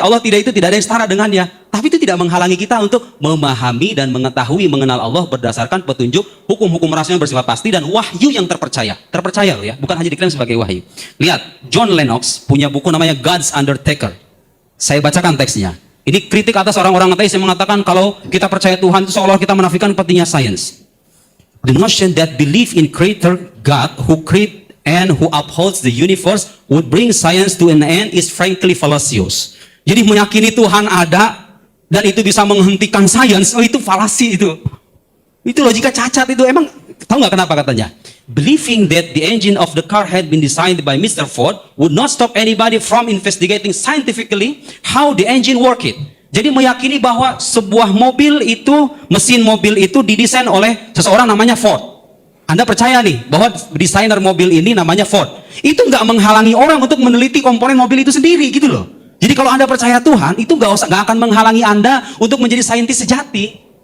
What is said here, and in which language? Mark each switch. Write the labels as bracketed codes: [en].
[id] Allah tidak ada yang setara dengannya. Tapi itu tidak menghalangi kita untuk memahami dan mengetahui mengenal Allah berdasarkan petunjuk hukum-hukum rasional bersifat pasti dan wahyu yang terpercaya. Terpercaya loh ya, bukan hanya diklaim sebagai wahyu. Lihat, John Lennox punya buku namanya God's Undertaker. Saya bacakan teksnya. Ini kritik atas orang-orang ateis yang mengatakan kalau kita percaya Tuhan itu seolah kita menafikan pentingnya sains. [en] The notion that belief in creator God who create and who upholds the universe would bring science to an end is frankly fallacious. [id] Jadi meyakini Tuhan ada dan itu bisa menghentikan sains, itu falasi itu. Itu logika cacat itu. Emang tahu nggak kenapa katanya? [en] Believing that the engine of the car had been designed by Mr. Ford would not stop anybody from investigating scientifically how the engine worked. [id] Jadi meyakini bahwa sebuah mobil itu, mesin mobil itu didesain oleh seseorang namanya Ford. Anda percaya nih bahwa desainer mobil ini namanya Ford. Itu nggak menghalangi orang untuk meneliti komponen mobil itu sendiri gitu loh. Jadi kalau Anda percaya Tuhan, itu nggak akan menghalangi Anda untuk menjadi saintis sejati.